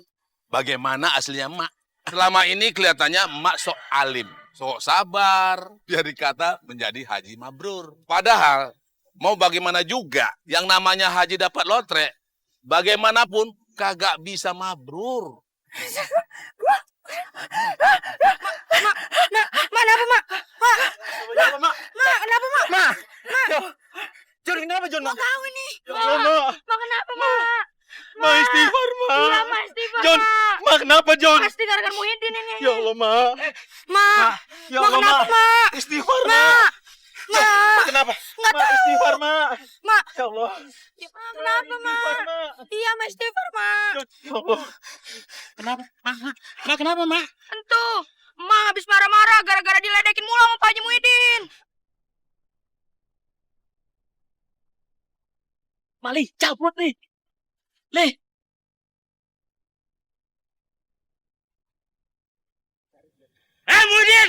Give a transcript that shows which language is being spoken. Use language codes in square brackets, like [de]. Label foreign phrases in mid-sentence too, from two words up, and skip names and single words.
[id] Bagaimana aslinya emak? Selama ini kelihatannya emak sok alim, sok sabar, biar dikata menjadi haji mabrur. Padahal, mau bagaimana juga, yang namanya haji dapat lotre, bagaimanapun kagak bisa mabrur. Mak, kenapa, Mak? Mak, kenapa, Mak? Mak! Jon, kenapa, Jon? Mak tahu ini. Ya Allah, Mak. Mak, kenapa, Mak? Mak, istighfar, Mak. Iya, Mak, istighfar, Jon, Mak. Mak, kenapa, Jon? Pasti gara-gara Muhyiddin ini. Ya Allah, Mak. Mak, Ya Mak, Allah, kenapa, Mak. Mak? Istighfar, Mak. Mak, Mak, kenapa? Nggak Mak, tahu. istighfar, Mak. Mak. Ya Allah. Ya, Mak, kenapa, Istighfar, Mak? Mak. Iya, Mak, istighfar, Mak. Ya Allah. Kenapa? Mak, kenapa, Mak? Entuh, Mak habis marah-marah gara-gara diledekin mulu sama Pak Haji Muhyiddin. Mali, cabut nih. Lih. Muhyiddin!